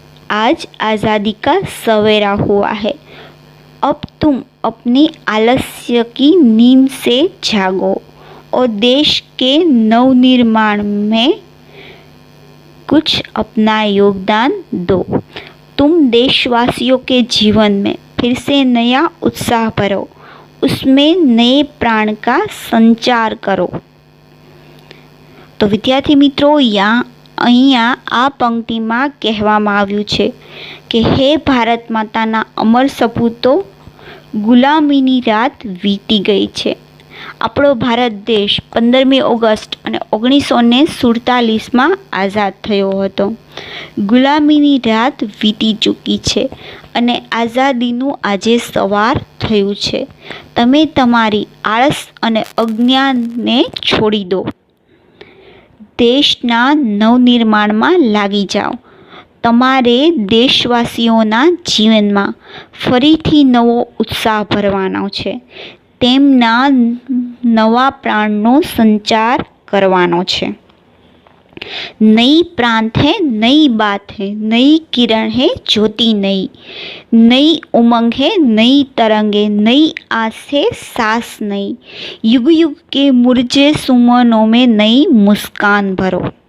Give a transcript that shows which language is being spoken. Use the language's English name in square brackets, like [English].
[Hindi] आज आज़ादी का सवेरा हुआ है। अब तुम अपनी आलस्य की नींद से जागो और देश के नवनिर्माण में कुछ अपना योगदान दो। तुम देशवासियों के जीवन में फिर से नया उत्साह भरो, उसमें नए प्राण का संचार करो। तो विद्यार्थी [Gujarati] મિત્રો, અહીંયા આ પંક્તિમાં કહેવામાં આવ્યું છે કે હે ભારત માતાના અમર સપૂતો, ગુલામીની રાત વીતી ગઈ છે। આપણો ભારત દેશ 15મી ઓગસ્ટ અને 1947માં આઝાદ થયો હતો। ગુલામીની રાત વીતી ચૂકી છે અને આઝાદીનું આજે સવાર થયું છે। તમે તમારી આળસ અને અજ્ઞાનને છોડી દો, દેશના નવનિર્માણમાં લાગી જાઓ। તમારે દેશવાસીઓના જીવનમાં ફરીથી નવો ઉત્સાહ ભરવાનો છે, તેમના નવા પ્રાણનો સંચાર કરવાનો છે। [Hindi] नई प्रांत है, नई बात है, नई किरण है, ज्योति नई। नई उमंग है, नई तरंगे, नई आस है, सांस नई। युग युग के मुरझे सुमनों में नई मुस्कान भरो।